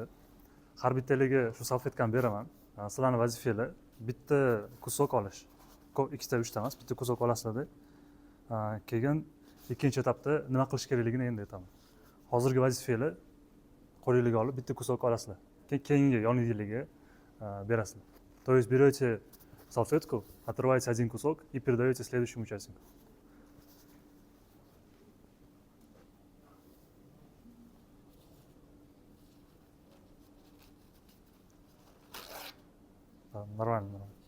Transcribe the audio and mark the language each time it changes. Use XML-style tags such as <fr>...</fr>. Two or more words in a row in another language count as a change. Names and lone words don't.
<uz>Har bittaligiga shu salfetkani beraman. Sizlarning vazifanglar bitta kusok olish. Ikkita, uchta emas, bitta kusok olasizlar. Keyin ikkinchi etapda nima qilish kerakligini endi aytaman. Hozirgi vazifanglar qo'lingizga olib bitta kusok olasizlar. Keyingi yoningizga berasizlar.</uz> <ru>То есть берете салфетку, отрываете один кусок и передаете следующему участнику. Нормально.</ru>